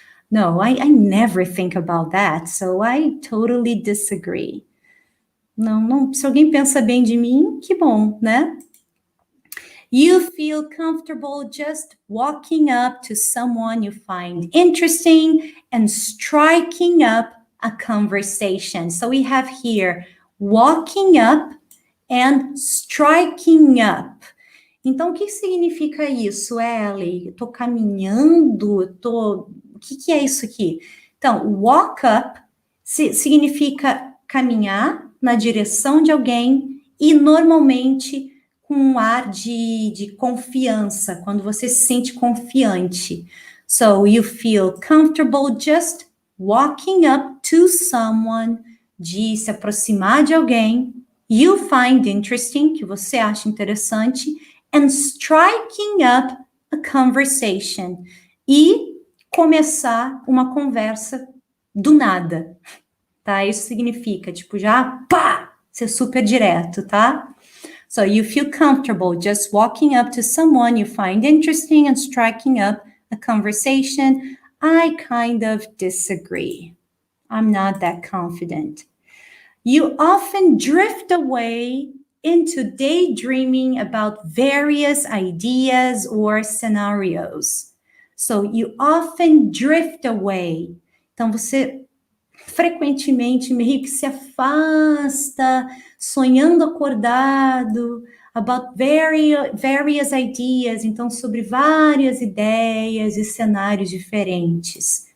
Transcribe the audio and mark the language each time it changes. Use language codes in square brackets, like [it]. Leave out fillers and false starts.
[en] No, I never think about that, so I totally disagree. [pt] Não, se alguém pensa bem de mim, que bom, né? [en] You feel comfortable just walking up to someone you find interesting and striking up a conversation. So we have here walking up and striking up. [pt] Então, o que significa isso, Ellie? Estou caminhando, o que é isso aqui? Então, walk up significa caminhar na direção de alguém e normalmente com um ar de confiança, quando você se sente confiante. [en] So, you feel comfortable just walking up to someone, [pt] de se aproximar de alguém, [en] you find interesting, [pt] que você acha interessante, [en] and striking up a conversation, [pt] e começar uma conversa do nada, tá? Isso significa, tipo, já, pá, ser super direto, tá? [en] So you feel comfortable just walking up to someone you find interesting and striking up a conversation. I kind of disagree. I'm not that confident. You often drift away into daydreaming about various ideas or scenarios. So you often drift away. [pt] Então você frequentemente meio que se afasta, sonhando acordado, [en] about various ideas, [pt] então sobre várias ideias e cenários diferentes.